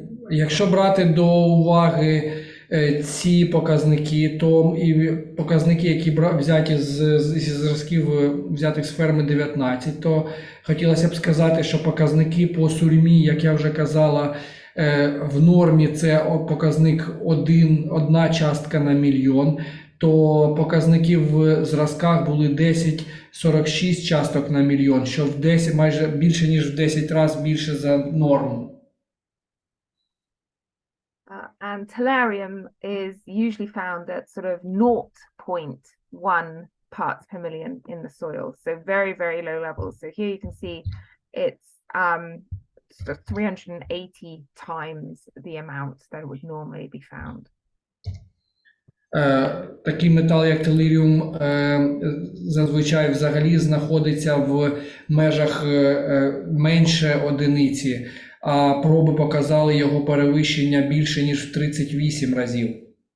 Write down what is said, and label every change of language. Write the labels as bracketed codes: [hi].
[uk] Якщо брати до уваги ці показники, то і показники, які взяті зі зразків, взятих з ферми 19, то хотілося б сказати, що показники по сурьмі, як я вже казала, в нормі це показник 1 частка на мільйон, то показники в зразках були 10,46 часток на мільйон, що майже більше, ніж в 10 разів більше за норму. [en] And tellurium is usually found at sort of 0.1 parts per million in the soil. So very, very low levels. So here you can see it's 380 times the amount that would normally be found. [uk] Такий метал, як телеріум, зазвичай взагалі знаходиться в межах менше одиниці, а проби показали його перевищення більше, ніж в 38 разів.